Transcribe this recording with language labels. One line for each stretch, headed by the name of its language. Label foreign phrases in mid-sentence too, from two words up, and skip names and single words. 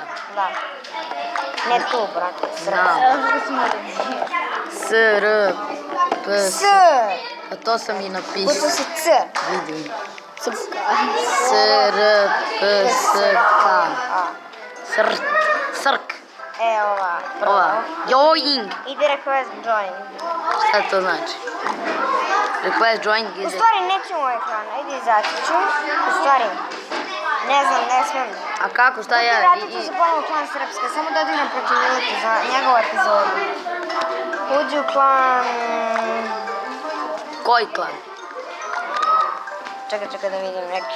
Bosnian: Da. Ne tu, brate, Srpska. S. A to sam i napisao. Kuću si C. Vidim. Srpska. Srk. Ova. Ova. Join. Idi
English: request join.
Bosnian: Šta to znači?
English: Request join ide.
Bosnian: U stvari neću moj ekran, idi izaći ću. U stvari, ne znam, ne smijem. A kako, šta ja? Vratiti ću se ponovno u klan Srpska, samo da odigram protiv Ilike za njegovu epizodu. Uđi u klan... Koji klan? Čekaj da vidim neki.